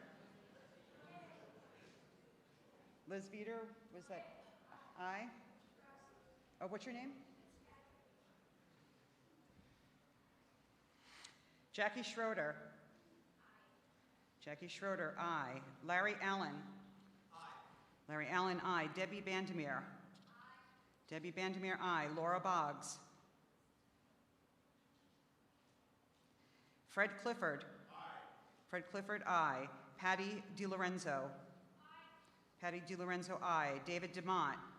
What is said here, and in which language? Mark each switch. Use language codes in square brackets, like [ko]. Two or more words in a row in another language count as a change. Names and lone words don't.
[en] Liz Beater, was that aye? Oh, what's your name? Jackie Schroeder. Jackie Schroeder, aye. Larry Allen. Larry Allen, aye. Debbie Bandemere. Debbie Bandemere, aye. Laura Boggs. Fred Clifford. Fred Clifford, aye. Patty DiLorenzo. Patty DiLorenzo, aye. David DeMott.